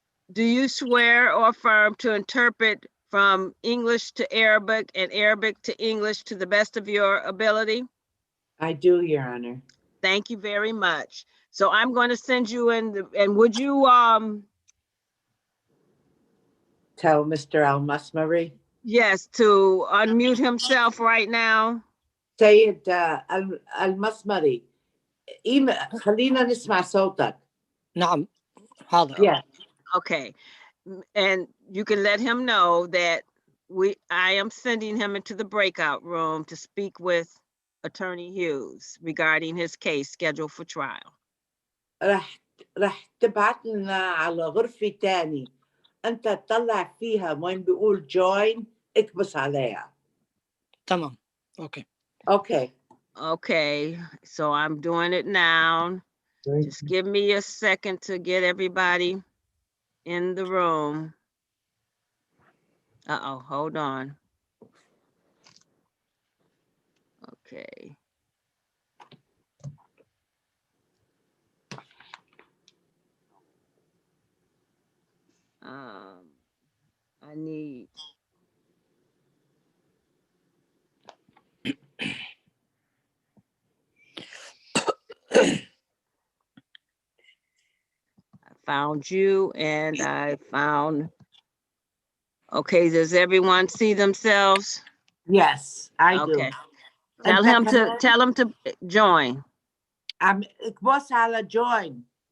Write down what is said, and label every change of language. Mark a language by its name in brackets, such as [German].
[English] Do you swear or affirm to interpret from English to Arabic and Arabic to English to the best of your ability? I do, Your Honor. Thank you very much. So I'm going to send you in and would you Tell Mr. Al-Masmari. yes, to unmute himself right now. [Arabic] سيد المسمري خلينا نسمع صوتك. نعم حاضر. [English] Yeah. Okay. And you can let him know that I am sending him into the breakout room to speak with Attorney Hughes regarding his case scheduled for trial. [Arabic] رح تبعت لنا على غرفة تاني أنت تطلع فيها وين بيقول join اكبس عليها. تمام. [English] Okay. Okay. Okay, so I'm doing it now. Just give me a second to get everybody in the room. Uh-oh, hold on. Okay. I need. I found you and I found. Okay, does everyone see themselves? Yes, I do. Okay. Tell him to join. [Arabic] اكبس على join.